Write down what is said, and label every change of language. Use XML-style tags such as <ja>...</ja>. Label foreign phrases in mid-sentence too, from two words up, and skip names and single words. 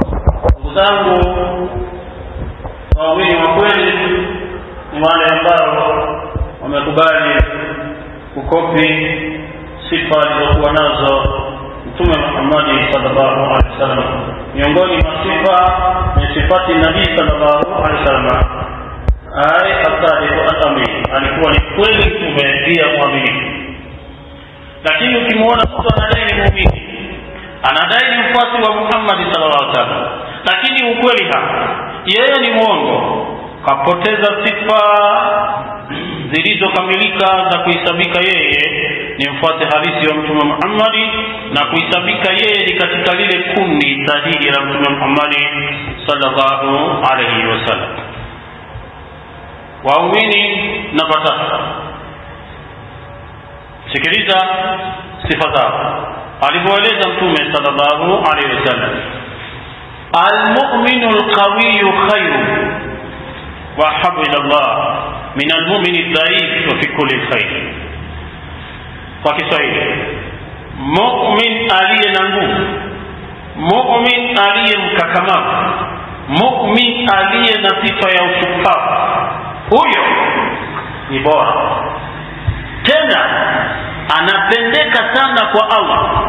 <sw>Ndugu zangu, waumini wa kweli ni wale ambao wamekubali kukopi sifa alizokuwa nazo Mtume Muhammad</sw> <ar>صلى الله عليه وسلم.</ar> <sw>Miongoni mwa sifa ni sifati Nabii</sw> <ar>صلى الله عليه وسلم الصادق الأمين,</ar> <sw>alikuwa ni kweli mtume pia mwaminifu. Lakini ukimwona mtu anadai ni muumini, anadai ni mfuasi wa Muhammad</sw> <ar>صلى الله عليه وسلم,</ar> <sw>lakini ukweli hapa yeye ni mwongo, kapoteza sifa zilizokamilika za kuhesabika yeye ni mfuate halisi wa Mtume Muhammad, na kuhesabika yeye ni katika lile kundi sahihi la Mtume Muhammad</sw> <ar>صلى الله عليه وسلم.</ar> <sw>Waumini namba 3, sikiliza sifa zao alivyoeleza Mtume</sw> <ar>صلى الله عليه وسلم المؤمن القوي خير وأحب إلى الله من المؤمن الضعيف وفي كل خير.</ar> <sw>Kwa Kiswahili, mu'min aliye na nguvu, mu'min aliye mkakamavu, mu'min aliye na sifa ya ushupavu, huyo ni bora, tena anapendeka sana kwa Allah.</sw>